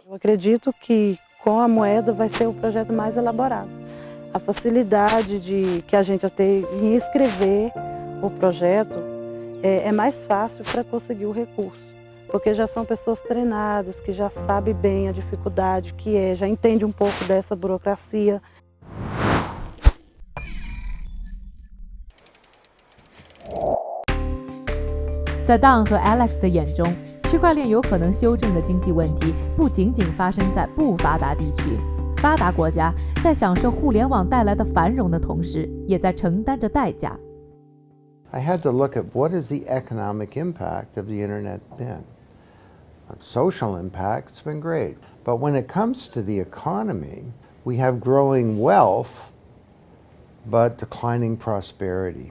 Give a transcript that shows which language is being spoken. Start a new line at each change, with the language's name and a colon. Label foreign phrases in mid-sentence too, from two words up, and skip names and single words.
Portuguese: Eu acredito que com a moeda vai ser o projeto mais elaborado. A facilidade que a gente vai ter em escrever o projeto é mais fácil para conseguir o recurso, porque já são pessoas treinadas, que já sabem bem a dificuldade que é, já entende um pouco dessa burocracia.
Chinese: 在 Don 和 Alex 的眼中，区块链有可能修正的经济问题不仅仅发生在不发达地区。发达国家在享受互联网带来的繁荣的同时，也在承担着代价。
English: I had to look at what is the economic impact of the internet been. Social impact's been great, but when it comes to the economy, we have growing wealth, but declining prosperity.